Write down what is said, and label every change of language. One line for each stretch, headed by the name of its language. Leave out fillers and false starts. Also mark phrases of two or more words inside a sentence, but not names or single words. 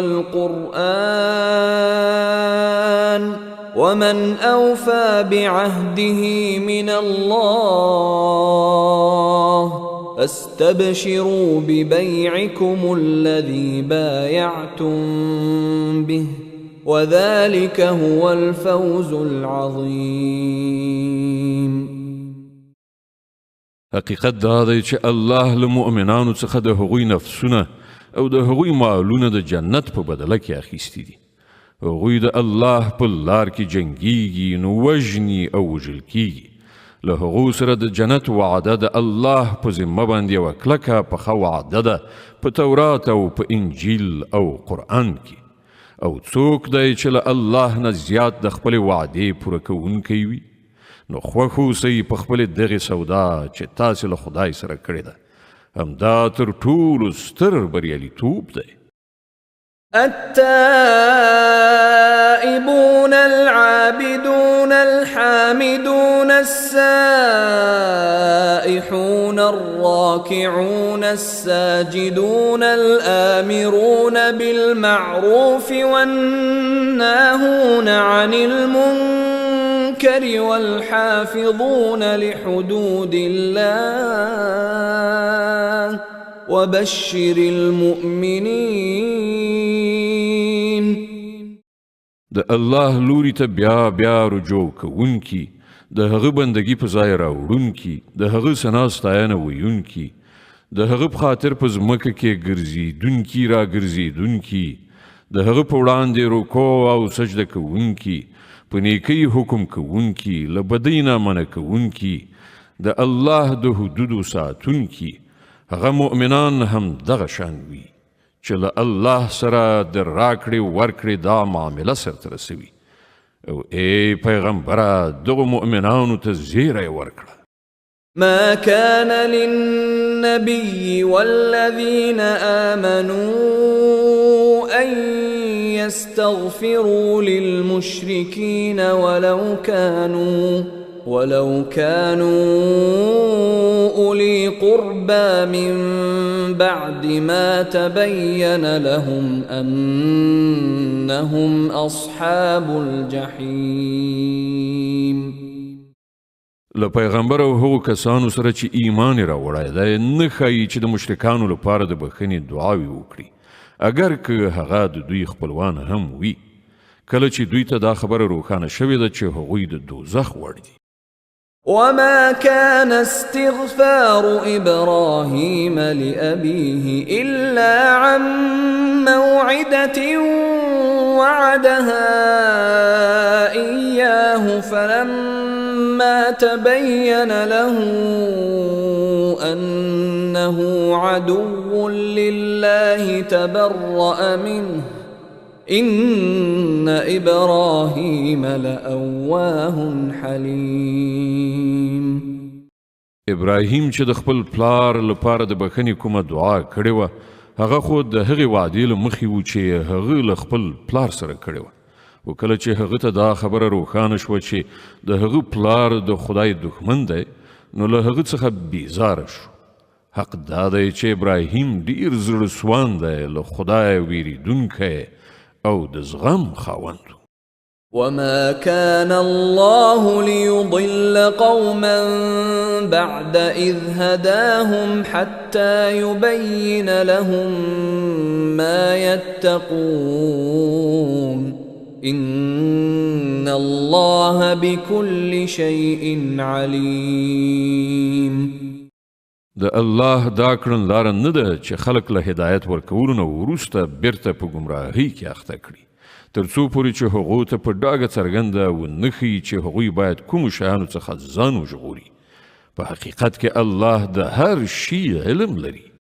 Arabic: والقرآن ومن أوفى بعهده من الله فاستبشروا ببيعكم الذي بايعتم به وذلك هو الفوز العظيم
Pashto: حقیقت دا دی چې الله له مؤمنانو څخه د هغوی نفسونه او د هغوی مالونه د جنت په بدله کې اخیستي دي هغوی د الله په لار کې جنګیږي نو وژني او وژل کیږي له هغو سره د جنت وعده د الله په ذمه باندې یوه کلکه پخه وعده ده په تورات او په انجیل او قرآن کې او څوک دی چې له الله نه زیات د خپلې وعدې پوره کوونکی وي نو خوښ اوسئ په خپلې دغې سودا چې تاسې له خدای سره کړې ده همدا تر ټولو ستر بریالیتوب دی
Arabic: التائبون العابدون الحامدون السائحون الراكعون الساجدون الآمرون بالمعروف والناهون عن المنكر والحافظون لحدود الله وبشر المؤمنين
Pashto: د الله لوري ته بیا بیا رجوع کوونکي د هغه بندګي په ځای راوړونکي د هغه ثنا ستاینه ویونکي د هغه په خاطر په ځمکه کې ګرځېدونکي را ګرځېدونکي د هغه په وړاندې رکوع او سجده کوونکي په نیکۍ حکم کوونکي له بدۍ نه منع کوونکي د الله د حدودو ساتونکي هغه مؤمنان هم دغه شان وي چې له الله سره د راکړې ورکړې دا معامله سرته رسوي او ای پیغمبره دغو مؤمنانو ته زیری ورکړه
Arabic: ما كان للنبي والذين آمنوا أن يستغفروا للمشركين ولو كانوا أولي قربى من بعد ما تبين لهم أنهم أصحاب الجحيم
Pashto: له پیغمبر او هغو کسانو سره چې ایمان یې راوړی دی نه ښایي چې د مشرکانو لپاره د بښنې دعاوې وکړي اگر که هغه د دوی خپلوان هم وي کله چې دوی ته دا خبره روښانه شوې ده چې هغوی د دوزخ وړ دي
Arabic: وما كان استغفار إبراهيم لأبيه إلا عن موعدة وعدها إياه فلما تبين له أنه عدو لله تبرأ منه إن إبراهيم لأواه حليم
Pashto: ابراهیم چې د خپل پلار لپاره د بښنې کومه دعا کړې وه هغه خو د هغې وعدې له مخې و چې هغه له خپل پلار سره کړې وه خو کله چې هغه ته دا خبره روښانه شوه چې د هغه پلار د خدای دښمن دی نو له هغه څخه بیزاره شو حق دا دی چې ابراهیم ډیر زړه سوان دی له خدای ویریدونکی او د زغم خاوند
Arabic: وما كان الله ليضل قوما بعد إذ هداهم حتى يبين لهم ما يتقون إن الله بكل شيء عليم
Pashto: د الله دا کړن لار نه ده چې خلق له هدایت ورکولو نه وروسته بیرته په ګمراهۍ کې اخته کړي تر څو پورې چې هغو ته په ډاګه څرګنده ونښيي چې هغوی باید کومو شیانو څخه ځان وژغوري په حقیقت کې الله د هر شي علم لري